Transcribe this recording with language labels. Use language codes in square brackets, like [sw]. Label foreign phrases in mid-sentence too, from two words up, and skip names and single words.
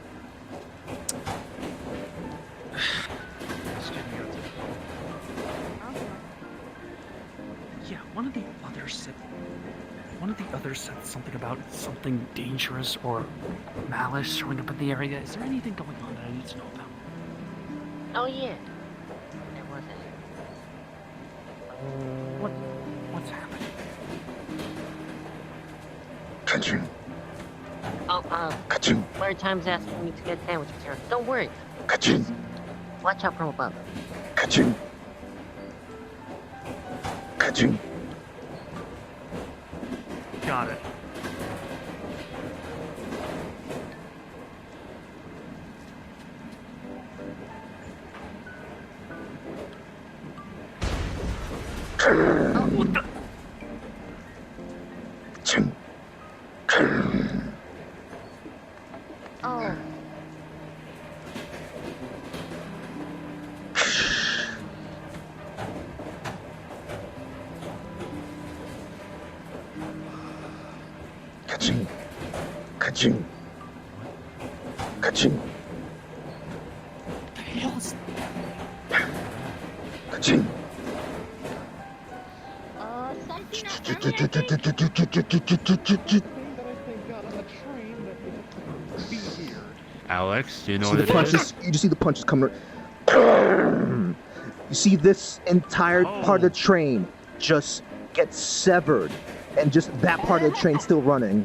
[en] Yeah, one of the others said something about something dangerous or malice showing up in the area. Is there anything going on that I need to know about? Oh yeah. There was What's happening? Ka-ching! Oh, Ka-ching! Maritime's asking me to get sandwiches here. Don't worry. Ka-ching! Watch out from above. Ka-ching! Ka-ching! Got it. Oh, what the? Ka-ching! Oh. Ka-ching! Ka-ching! Ka-ching! What the hell is... Ka-ching! Something not Thing that I think got on the train that be here. Alex, do you know See what the it is? punches? You just see the punches coming. You see this entire part of the train just get severed, and just that part of the train still running.